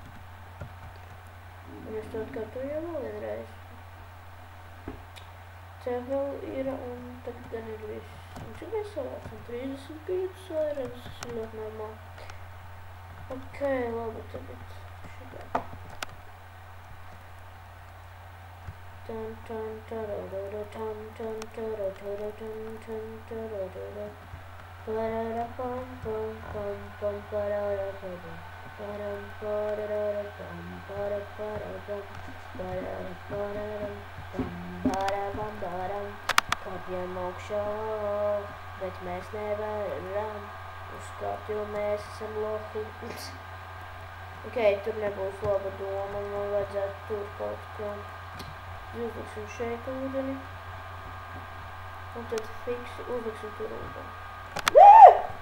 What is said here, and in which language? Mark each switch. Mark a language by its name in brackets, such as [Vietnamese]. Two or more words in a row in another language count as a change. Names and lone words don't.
[Latvian] Un es to atkārtoju jau vēl vienreiz. Te vēl ir un tagad gan ir viss. Un cik mēs savācam? 35 vairāk, tas ir ļoti normāli. Ok, labi, tagad šitā. Tan tan tararara tan tan tararara tan tan tararara parara pam pam pam pam parara pam param parara pam para para pam parara parara pam para pam param kāpjam augšā, bet mēs nevaram uzkāpt, jo mēs esam lohi. Ok, tur nebūs laba doma, man vajadzētu tur kaut ko. Uzliksim šeit ūdeni. Un tad fiksi uzliksim tur ūdeni.